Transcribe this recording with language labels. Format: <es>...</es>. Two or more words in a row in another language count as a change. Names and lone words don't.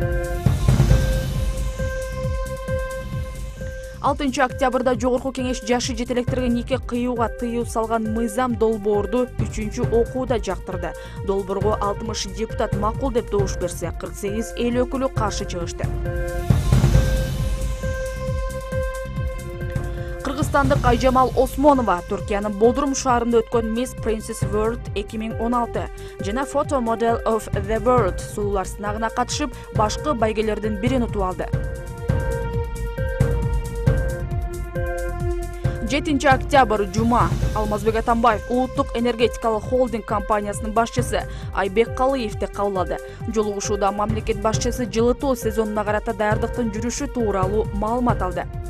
<ky>6 октябрда Жогорку кеңеш жашы жетелектерге нике кыюуга тыюу салган мыйзам долбоорду 3-окууда жактырды. Долбоорго 60 депутат макул деп добуш берсе, 48 эл өкүлү каршы чыгышты. Кыргызстандык Айжамал Осмонова Түркиянын Бодрум шаарында өткөн Miss Princess World 2016 жана Photo Model of the World сулуулар сынагына катышып, башкы байгелердин бирин утуп алды. 7 октябрь жума. Алмазбек Атамбаев улуттук энергетикалык холдинг компаниясынын башчысы Айбек Калыевди кабыл алды. Жолугушууда мамлекет башчысы жылытуу сезонуна карата даярдыктын жүрүшү тууралуу маалымат алды.</ky>